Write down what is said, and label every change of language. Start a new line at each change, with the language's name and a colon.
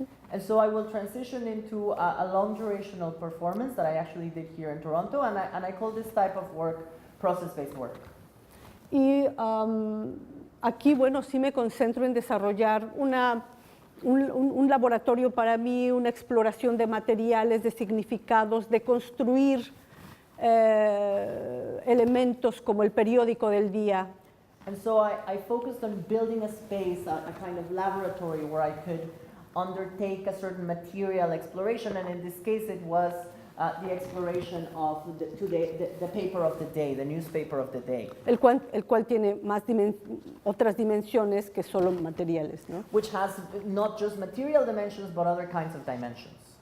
English: And so I will transition into a long durational performance that I actually did here in Toronto, and I call this type of work process-based work.
Spanish: Y aquí, bueno, sí me concentro en desarrollar un laboratorio para mí, una exploración de materiales, de significados, de construir elementos como el periódico del día.
English: And so I focused on building a space, a kind of laboratory where I could undertake a certain material exploration, and in this case it was the exploration of the paper of the day, the newspaper of the day.
Spanish: El cual tiene más otras dimensiones que solo materiales, ¿no?
English: Which has not just material dimensions, but other kinds of dimensions,